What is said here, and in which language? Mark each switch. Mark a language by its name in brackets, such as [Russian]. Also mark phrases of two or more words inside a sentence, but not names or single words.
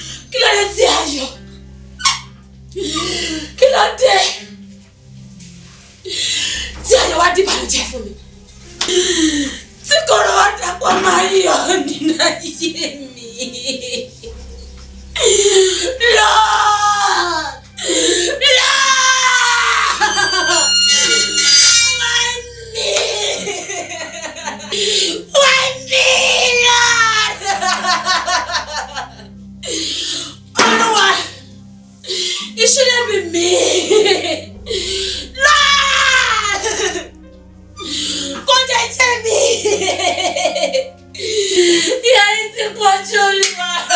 [Yoruba] Kí ló dé tí Ayọ̀? Kí ló dé tí Ayọ̀ wá di ìbànújẹ́ fún mi? Tí kòrò wá dàpọ̀ máa yọ nínú ayé mi? [English] Lord! Lord! Why me? Why me, Lord? Olúwa, it shouldn't be me. Lord! [Yoruba] Kò jẹ́ jẹ́ mi. Ìyà yìí ti pọ̀ jù, Olúwa.